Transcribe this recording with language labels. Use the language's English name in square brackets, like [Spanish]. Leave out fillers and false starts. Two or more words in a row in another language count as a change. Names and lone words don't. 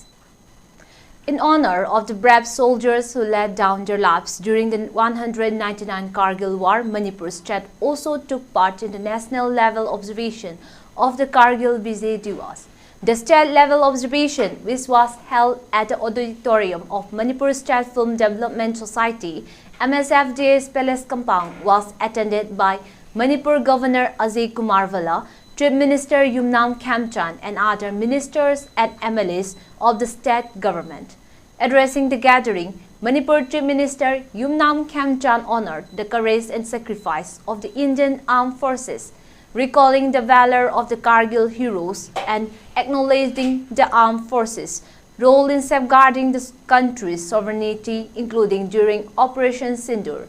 [English] In honor of the brave soldiers who laid down their lives during the 199 Kargil War, Manipur state also took part in the national level observation of the Kargil Vijay Diwas. The state level observation, which was held at the auditorium of Manipur State Film Development Society, MSFDA's Palace Compound, was attended by Manipur Governor Ajay Kumar Vala, Chief Minister Yumnam Khamchan and other ministers and MLAs of the state government. Addressing the gathering, Manipur Chief Minister Yumnam Khamchan honored the courage and sacrifice of the Indian Armed Forces, recalling the valor of the Kargil heroes and acknowledging the Armed Forces' role in safeguarding the country's sovereignty, including during Operation Sindoor.